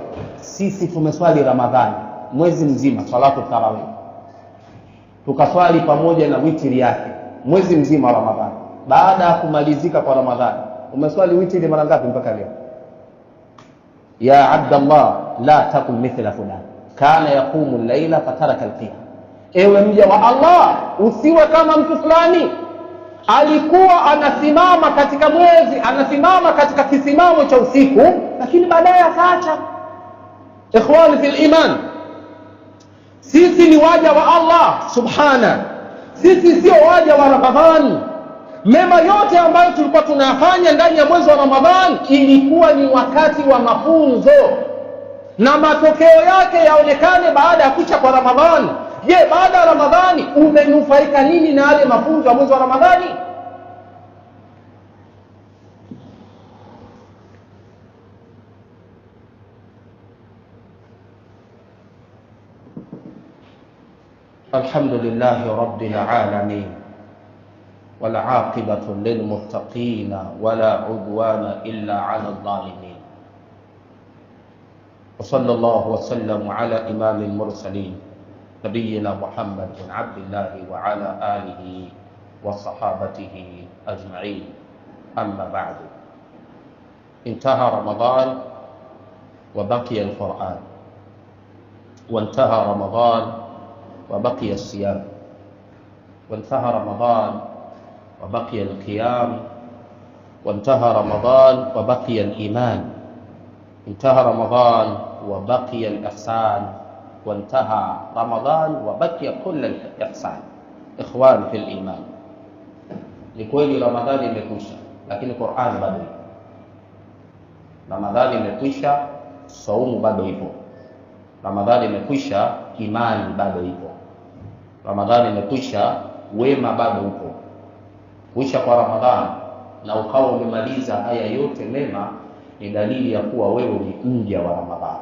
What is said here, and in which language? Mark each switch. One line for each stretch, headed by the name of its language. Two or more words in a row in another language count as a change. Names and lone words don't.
Swahili: Sisi tumeswali Ramadhani mwezi mzima
Arabic: صلاة التراويح,
Swahili: tukaswali pamoja na witri yake mwezi mzima Ramadhani. Baada ya kumalizika kwa Ramadhani umeswali witri mara ngapi mpaka leo?
Arabic: يا عبد الله لا تكن مثل فلان كان يقوم الليل فترك القيام,
Swahili: ewe mja wa Allah, usiwe kama mtu fulani alikuwa anasimama katika mwezi, anasimama katika kisimamo cha usiku, lakini baadaye akaacha.
Arabic: إخواني في الإيمان,
Swahili: sisi ni waja wa Allah subhana, sisi sio waja wa Ramadhani. Mema yote ambayo tulikuwa tunayafanya ndani ya mwezi wa Ramadhani ilikuwa ni wakati wa mafunzo, na matokeo yake yaonekane baada ya kucha kwa Ramadhani. Je, baada ya Ramadhani umenufaika nini na yale mafunzo ya mwezi wa Ramadhani?
Arabic: الحمد لله رب العالمين والعاقبة للمتقين ولا عدوان إلا على الظالمين. وصلى الله وسلم على إمام المرسلين نبينا محمد بن عبد الله وعلى آله وصحابته أجمعين. أما بعد، انتهى رمضان وبقي القرآن، وانتهى رمضان وبقي الصيام، وانتهى رمضان وبقي القيام، وانتهى رمضان وبقي الإيمان، انتهى رمضان وبقي الإحسان، وانتهى رمضان وبقي كل الإحسان. إخوان في الإيمان، لكويل رمضان
Swahili: imekwisha lakini Qur'an bado ipo. Ramadhani imekwisha, saumu bado ipo. Ramadhani imekwisha, imani bado ipo. Ramadhani imekwisha, wema bado upo. Kuisha kwa Ramadhani na ukawa umemaliza haya yote mema ni dalili ya kuwa wewe ni mja wa Ramadhani.